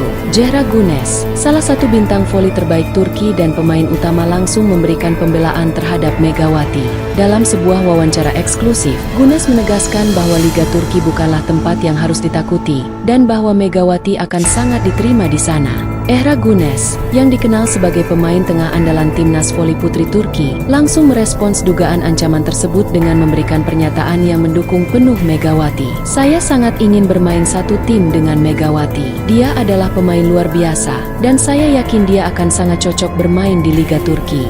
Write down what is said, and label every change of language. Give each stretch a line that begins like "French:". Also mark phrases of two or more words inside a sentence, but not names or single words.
Indonesian: Zehra Güneş, salah satu bintang voli terbaik Turki dan pemain utama, langsung memberikan pembelaan terhadap Megawati. Dalam sebuah wawancara eksklusif, Güneş menegaskan bahwa Liga Turki bukanlah tempat yang harus ditakuti, dan bahwa Megawati akan sangat diterima di sana. Zehra Güneş, yang dikenal sebagai pemain tengah andalan timnas voli putri Turki, langsung merespons dugaan ancaman tersebut dengan memberikan pernyataan yang mendukung penuh Megawati. "Saya sangat ingin bermain satu tim dengan Megawati. Dia adalah pemain luar biasa, dan saya yakin dia akan sangat cocok bermain di Liga Turki.